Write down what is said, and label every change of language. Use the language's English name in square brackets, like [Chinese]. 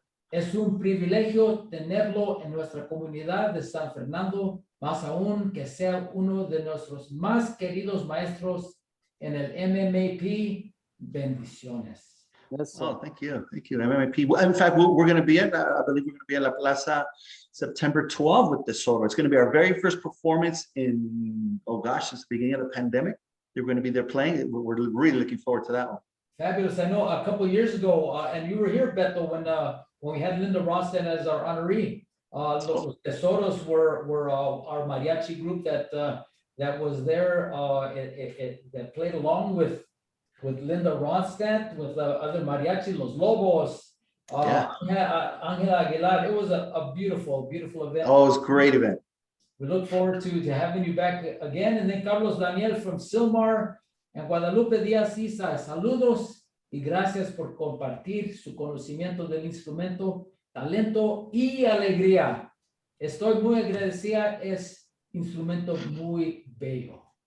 [Spanish] Es un privilegio tenerlo en nuestra comunidad de San Fernando, más aún que sea uno de nuestros más queridos maestros en el MMAP. Bendiciones. [English] Yes, sir. Oh, thank you. Thank you. MMAP. Well, in fact, we're going to be at, I believe we're going to be at La Plaza September 12th with Tesoro. It's going to be our very first performance in, oh gosh, since the beginning of the pandemic. They're going to be there playing. We're really looking forward to that one. Fabulous. I know a couple of years ago, and you were here, Betto, when we had Linda Roston as our honoree. Los Tesoros were our mariachi group that was there, that played along with Linda Ronstadt, with other mariachi, Los Lobos, Angela Aguilar. It was a beautiful, beautiful event. Oh, it was a great event. We look forward to having you back again. And then [Spanish] Carlos Daniel from Silmar and Guadalupe Díaz Isa, saludos y gracias por compartir su conocimiento del instrumento, talento y alegría. Estoy muy agradecida, es instrumento muy bello.